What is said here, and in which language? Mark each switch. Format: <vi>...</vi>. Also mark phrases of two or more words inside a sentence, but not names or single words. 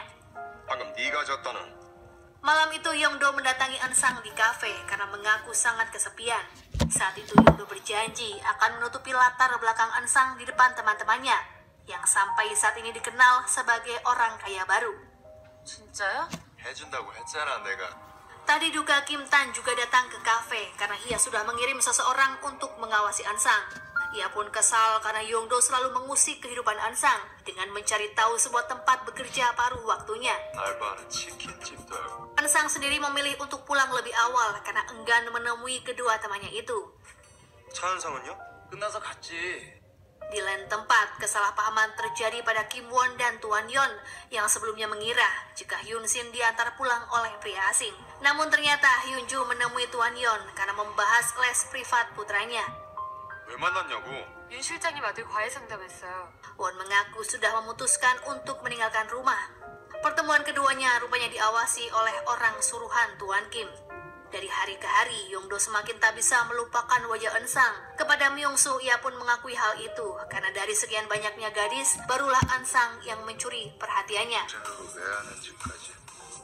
<ko>방금 네가 졌다는.</ko> <id>Malam itu Yongdo mendatangi Eun-sang di kafe karena mengaku sangat kesepian. Saat itu Yongdo berjanji akan menutupi latar belakang Eun-sang di depan teman-temannya yang sampai saat ini dikenal sebagai orang kaya baru.</id> <ko>진짜요? 해준다고 했잖아 내가.</ko> <id>Tak diduga Kim Tan juga datang ke kafe karena ia sudah mengirim seseorang untuk mengawasi Eun-sang. Ia pun kesal karena Yongdo selalu mengusik kehidupan Eun-sang dengan mencari tahu sebuah tempat bekerja paruh waktunya.</id> <ko>알바는 치킨집도 알고.</ko> <id>Eun-sang sendiri memilih untuk pulang lebih awal karena enggan menemui kedua temannya itu.</id> <ko>차은상은요? 끝나서 갔지.</ko> <id>Di lain tempat, kesalahpahaman terjadi pada Kim Won dan Tuan Yon yang sebelumnya mengira jika Hyun Shin diantar pulang oleh pria asing. Namun ternyata Hyun Ju menemui Tuan Yon karena membahas les privat putranya.</id> <ko>왜 만났냐고. 윤 실장님 아들 과외 상담했어요.</ko> <id>Won mengaku sudah memutuskan untuk meninggalkan rumah. Pertemuan keduanya rupanya diawasi oleh orang suruhan Tuan Kim. Dari hari ke hari, Yongdo semakin tak bisa melupakan wajah Ensang. Kepada Myungsu, ia pun mengakui hal itu, karena dari sekian banyaknya gadis, barulah Ansang yang mencuri perhatiannya.</id> <ko>왜 하는지까지</ko>